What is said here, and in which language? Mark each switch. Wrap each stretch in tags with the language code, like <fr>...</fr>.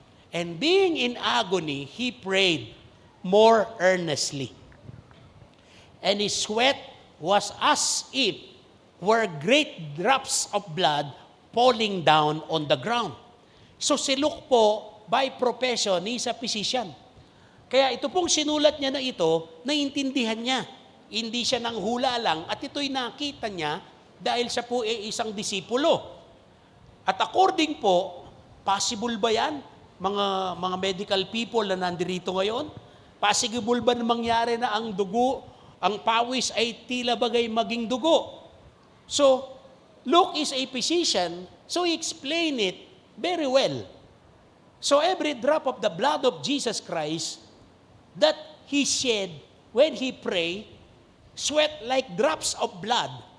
<en>And being in agony, he prayed more earnestly. And his sweat was as if were great drops of blood falling down on the ground. So si Luke po, by profession, he's a physician.</en> <tl>Kaya ito pong sinulat niya na ito, naiintindihan niya. Hindi siya nang hula lang at ito'y nakita niya dahil siya po ay isang disipulo. At according po, possible ba yan? Mga medical people na nandirito ngayon? Possible ba na mangyari na ang dugo, ang pawis ay tila bagay maging dugo?</tl> <en>So, Luke is a physician, so he explained it very well. So every drop of the blood of Jesus Christ that he shed when he prayed, sweat like drops of blood.</en>